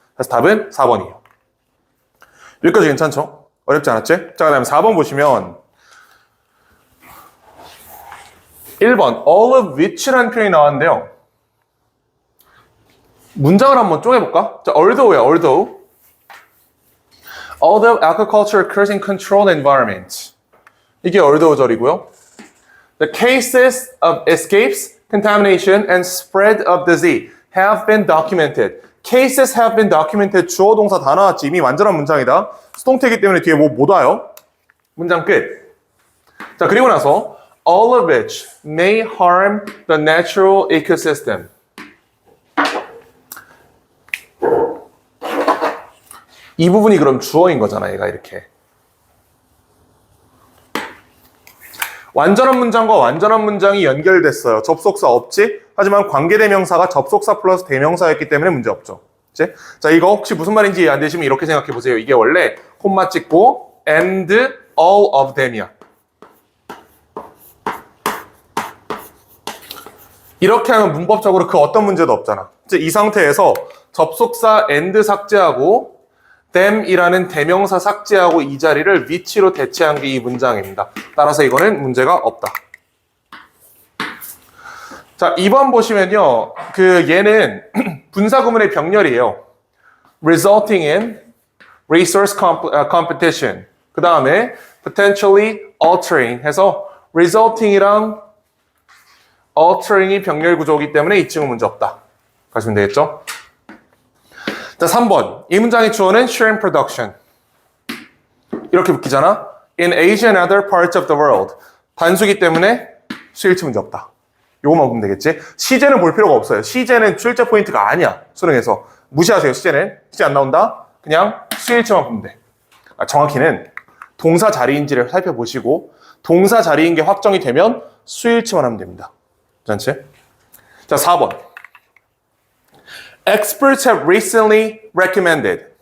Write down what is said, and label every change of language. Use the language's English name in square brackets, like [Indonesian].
[Korean] 그래서 답은 4번이에요. 여기까지 괜찮죠? 어렵지 않았지? 자, 그 다음에 4번 보시면, 1번, all of which라는 표현이 나왔는데요. 문장을 한번 쪼개볼까? 자, although야, although. [English] Although agriculture occurs in controlled environments. [Korean] 이게 although절이고요. [English] The cases of escapes, contamination, and spread of disease have been documented. Cases have been documented. [Korean] 주어 동사 다 나왔지. 이미 완전한 문장이다. 수동태이기 때문에 뒤에 뭐 못 와요. 문장 끝. 자, 그리고 나서 [English] all of which may harm the natural ecosystem. [Korean] 이 부분이 그럼 주어인 거잖아, 얘가 이렇게. 완전한 문장과 완전한 문장이 연결됐어요. 접속사 없지? 하지만 관계대명사가 접속사 플러스 대명사였기 때문에 문제 없죠. 그치? 자, 이거 혹시 무슨 말인지 이해 안 되시면 이렇게 생각해 보세요. 이게 원래 콤마 찍고 and all of them이야. 이렇게 하면 문법적으로 그 어떤 문제도 없잖아. 이 상태에서 접속사 and 삭제하고 them이라는 대명사 삭제하고 이 자리를 which로 대체한 게 이 문장입니다. 따라서 이거는 문제가 없다. 자, 2번 보시면요. 얘는 분사구문의 병렬이에요. [English] resulting in resource competition. [Korean] 그 다음에 potentially altering 해서 resulting이랑 altering이 병렬 구조이기 때문에 이 친구 문제 없다. 가시면 되겠죠? 자, 3번. 이 문장의 주어는 share and production. 이렇게 붙기잖아. [English] In Asia and other parts of the world. [Korean] 단수기 때문에 수일치 문제 없다. 요거만 보면 되겠지? 시제는 볼 필요가 없어요. 시제는 출제 포인트가 아니야. 수능에서. 무시하세요. 시제는. 시제 안 나온다. 그냥 수일치만 보면 돼. 정확히는 동사 자리인지를 살펴보시고 동사 자리인 게 확정이 되면 수일치만 하면 됩니다. 전체. 자, 4번. [English] Experts have recently recommended.